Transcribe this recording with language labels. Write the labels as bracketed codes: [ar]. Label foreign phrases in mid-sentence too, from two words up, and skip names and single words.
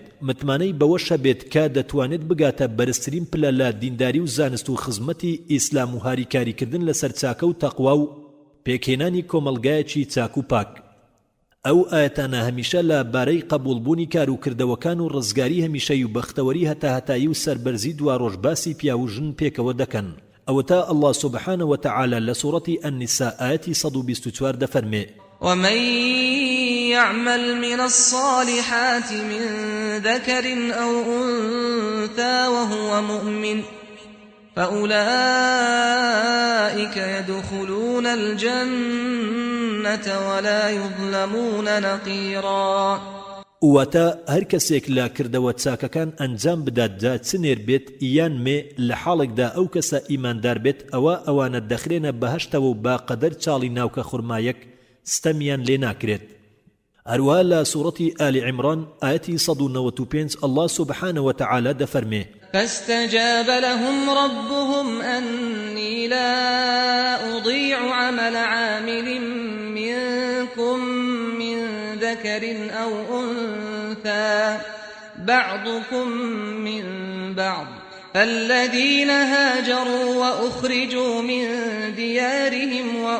[ckb] متمانەی بەوەش هەبێت کە دەتوانێت بگاتە بەرزترین پلە لە دینداری و زانست و خزمەتی ئیسلام و هاریکاریکردن لەسەر چاکە و تەقوا و پێکهێنانی کۆمەلگایەکی چاک و پاک. ئەو ئاەتانە هەمیشە لە بارەی قبولبوونی کار و کردەوەکان و ڕزگاری هەمیشەی و بەختەوەری هەتاهەتایی و سەربەرزی دواڕۆژ باسی پیا و ژن پێکەوە دەکەن. ئەوەتا [ar] الله سبحانه وتعالى [ckb] لە سوورەتی النساء ئاەتی 124 دەفەرمێ: [ar] ومن يعمل من الصالحات من ذكر أو أنثى وهو مؤمن فأولئك يدخلون الجنة ولا يظلمون نقيرا. [ckb] واتە هەر کەسێک لە کردەوە چاکەکان ئەنجام بداتدا چنێر بێت یان مێ لە حاڵێکدا ئەو کەسە ئیماندار بێت ئەوانە دەخرێنە بەهەشتەوە و با قەدەر چاڵی ناوکە خورمایەک ستەمیان لێ ناکرێت. هەروە لە سوورەتی ئالی عیمران ئاەتی 195 [ar] الله سبحانه وتعالى [ckb] دەفەرمێ: [ar] فاستجاب لهم ربهم أني لا أضيع عمل عامل منكم من ذكر أو أنثى بعضكم من بعض فالذين هاجروا وأخرجوا من ديارهم